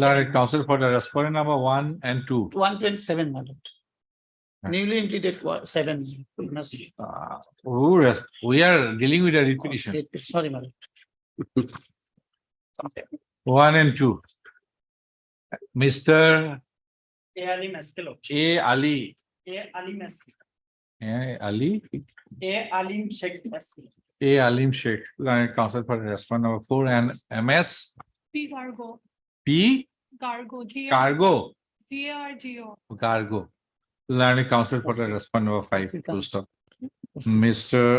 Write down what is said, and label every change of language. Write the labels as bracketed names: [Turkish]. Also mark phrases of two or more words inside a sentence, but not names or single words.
[English] learned counsel for the respondent number 1 and 2. 127, my lord. Newly implemented 7. We are dealing with a repetition. Sorry, my lord. 1 and 2. Mr. A Ali Maskelo. A Ali, A Ali Maskelo. A Ali, A Alim Sheikh Maskelo. A Alim Sheikh, learned counsel for response number 4, and MS P Gargo, P Gargo, Cargo, Gargo. Cargo, learned counsel for the response number 5. Full stop. Mr.